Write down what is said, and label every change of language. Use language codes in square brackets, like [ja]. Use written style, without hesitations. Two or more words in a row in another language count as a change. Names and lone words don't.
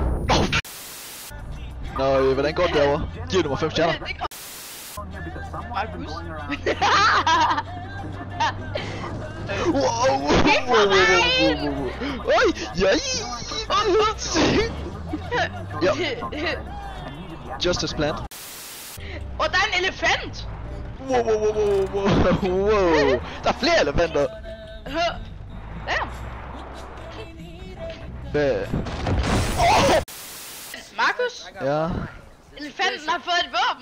[da] Nå, hvordan går det derovre? Giver du mig 5 stjerner? Markus. Wow. Oj, ja. [en] Just as planned. [da] Og der er en elefant. Wow. Der er flere elefanter. Der. Hvad? Markus, Ja. elefanten har fået et våben.